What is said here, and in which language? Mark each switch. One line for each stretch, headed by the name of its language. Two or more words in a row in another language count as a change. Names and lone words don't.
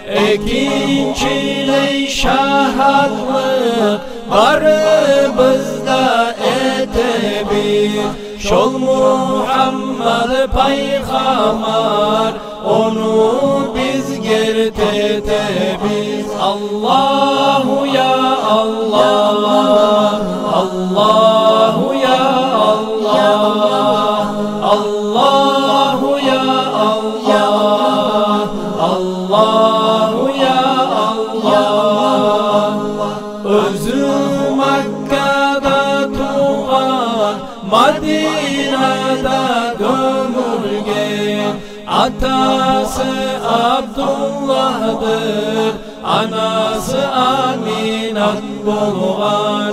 Kumyk: Ekinçiley şahadlık barımızda edebiz, şol Muhammed paygamber onu biz gertetebiz.
Arabic: الله يا الله، الله يا الله، الله يا الله، الله يا الله.
Kumyk: Özü Mekke'de tuğan, Medine'de gömülgen, atası Abdullah'dır, anası Aminat bolgan.